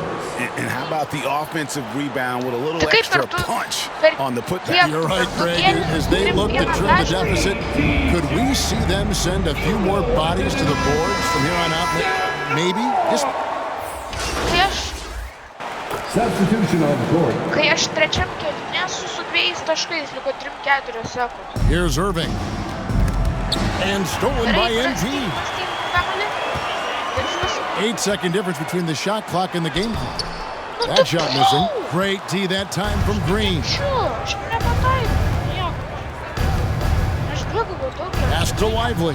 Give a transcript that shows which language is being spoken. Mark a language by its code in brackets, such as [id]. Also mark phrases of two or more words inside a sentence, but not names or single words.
[en] And how about the offensive rebound with a little extra punch on the putback? You're right, Greg. As they look to trim the deficit, could we see them send a few more bodies to the boards from here on out? Maybe? Just... Substitution on the court. [lt] Kai aš trečiam kėlinė su 2 taškais, liko 3-4 sekundes. [en] Here's Irving. And stolen by MP. 8-second difference between the shot clock and the game clock. That shot missing. Great D that time from Green. Pass to Lively.